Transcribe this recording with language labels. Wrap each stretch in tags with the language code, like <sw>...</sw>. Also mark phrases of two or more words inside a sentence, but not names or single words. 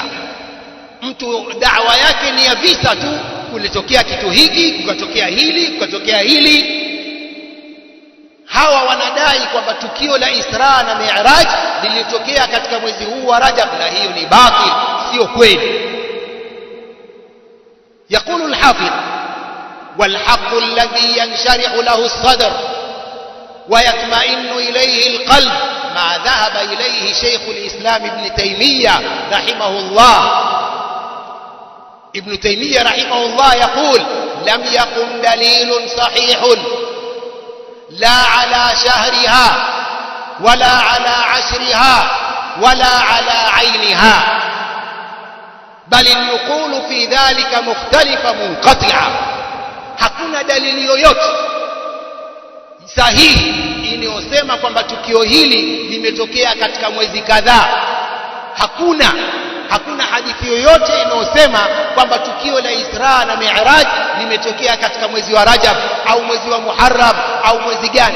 <sw>Mtu da'wa yake ni ya visa tu, kulitokea kitu hiki, kukatokea hili. Hawa wanadai kwamba tukio la Isra na Mi'raj lilitokea katika mwezi huu wa Rajab, na hiyo ni batil, sio kweli.</sw> <ar>يقول الحافظ والحق الذي ينشرح له الصدر ويطمئن إليه القلب ما ذهب إليه شيخ الإسلام ابن تيمية رحمه الله. ابن تيمية رحمه الله يقول: لم يقم دليل صحيح لا على شهرها ولا على عشرها ولا على عينها، بل النقول في ذلك مختلفة منقطعة.</ar> <sw>hakuna dalili yoyote sahihi inayosema kwamba tukio hili limetokea katika mwezi kadhaa. Hakuna hadithi yoyote inayosema kwamba tukio la Isra na Mi'raj limetokea katika mwezi wa Rajab au mwezi wa Muharram au mwezi gani.</sw>